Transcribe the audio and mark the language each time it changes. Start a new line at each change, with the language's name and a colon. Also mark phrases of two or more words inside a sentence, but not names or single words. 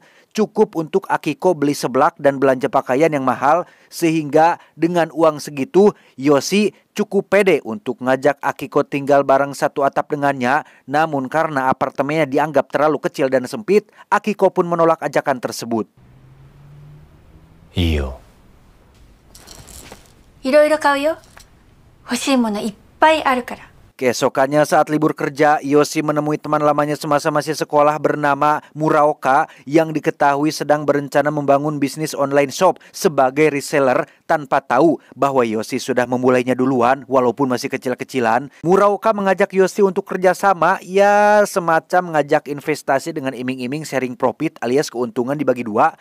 Indonesian: Cukup untuk Akiko beli seblak dan belanja pakaian yang mahal, sehingga dengan uang segitu, Yoshi cukup pede untuk ngajak Akiko tinggal bareng satu atap dengannya. Namun karena apartemennya dianggap terlalu kecil dan sempit, Akiko pun menolak ajakan tersebut. Iyo.
Japanese: いろいろ買うよ。欲しいものいっぱいあるから。
Indonesian: Keesokannya saat libur kerja, Yoshi menemui teman lamanya semasa masih sekolah bernama Muraoka yang diketahui sedang berencana membangun bisnis online shop sebagai reseller tanpa tahu bahwa Yoshi sudah memulainya duluan walaupun masih kecil-kecilan. Muraoka mengajak Yoshi untuk kerjasama, ya semacam ngajak investasi dengan iming-iming
English: sharing profit
Indonesian: alias keuntungan dibagi dua.